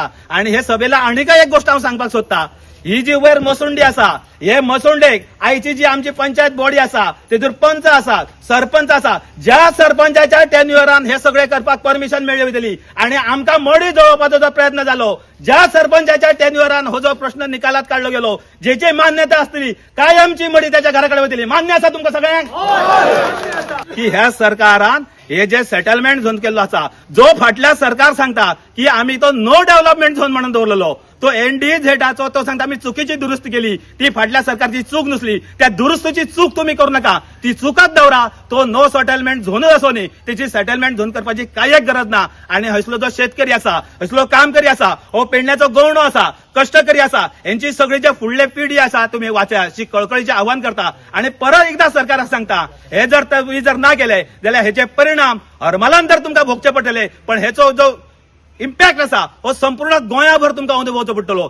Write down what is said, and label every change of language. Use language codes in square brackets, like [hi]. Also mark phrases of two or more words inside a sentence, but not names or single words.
[kok] आणि हे सभेला आनी काही एक गोष्ट हांव सांगपाक सोदता, ही जी वयर मसुंडी आसा हे मसुंडेक आयची जी आमची पंचायत बॉडी आसा तेतूर पंच आसात, सरपंच आसा, ज्या सरपंचाच्या टेन्युअरान हे सगळे करपाक परमिशन मेळ्ळी वयतली आणि आमकां मडी जोडपाचो जो प्रयत्न जालो, ज्या सरपंचाच्या टेन्युअरान हो जो प्रश्न निकालात काढलो गेलो, जेची मान्यता आसतली कायमची मडी त्याच्या घराकडे वयतली। मान्य आसा तुमकां सगळ्यांक की ह्या सरकारान हे जे [en] settlement zone [kok] केल्लो आसा, जो फाटल्या सरकार सांगता की आम्ही तो [en] no development zone [kok] म्हणून दवरलेलो, तो एनडीझेडाचो तो सांगता आम्ही चुकीची दुरुस्ती केली, ती फाटल्या सरकारची चूक नसली। त्या दुरुस्तीची चूक तुम्ही करू नका, ती चुकत दवरा। तो [en] no settlement [kok] झोनच असो न्ही, त्याची [en] settlement zone [kok] करपाची काय एक गरज ना। आणि हयसलो जो शेतकरी आसा, हयसलो कामकरी आसा, हो पेडण्याचो गवंडो आसा, कष्टकरी आसा, यांची सगळी जे फुडले पिढी आसा तुम्ही वाचा अशी कळकळीचे आव्हान करता। आणि परत एकदा सरकाराक सांगता, हे जर तुम्ही जर ना केले जाल्यार हेचे परिणाम हरमलान तर तुमकां भोगचे पडटले, पण हेचो जो इम्पॅक्ट आसा हो संपूर्ण गोंयाभर तुमकां अनुभवचो पडटलो।